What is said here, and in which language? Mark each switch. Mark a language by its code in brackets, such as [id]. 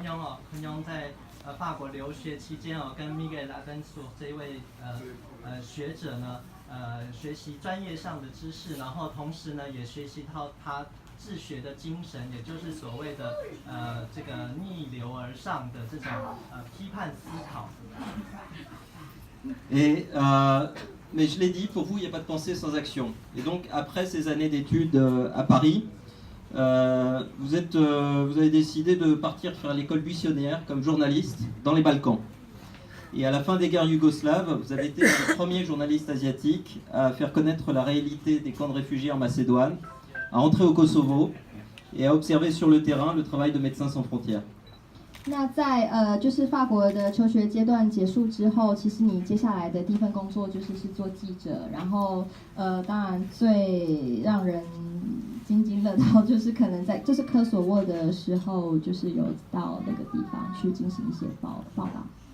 [zh] 昆庸哦，昆庸在法国留学期间哦，跟 Miguel Abenço 这一位学者呢，学习专业上的知识，然后同时呢也学习到他治学的精神，也就是所谓的这个逆流而上的这种批判思考。 [fr] Et mais je l'ai dit, pour vous, il n'y a pas de pensée sans action. Et donc, après ces années d'études à Paris, vous avez décidé de partir faire l'école buissonnière comme journaliste dans les Balkans. Et à la fin des guerres yougoslaves, vous avez été le premier journaliste asiatique à faire connaître la réalité des camps de réfugiés en Macédoine, à entrer au Kosovo et à observer sur le terrain le travail de Médecins sans frontières. [zh] 那在就是法国的求学阶段结束之后，其实你接下来的第一份工作是做记者，然后当然最让人津津乐道就是可能在就是科索沃的时候，就是有到那个地方去进行一些报道。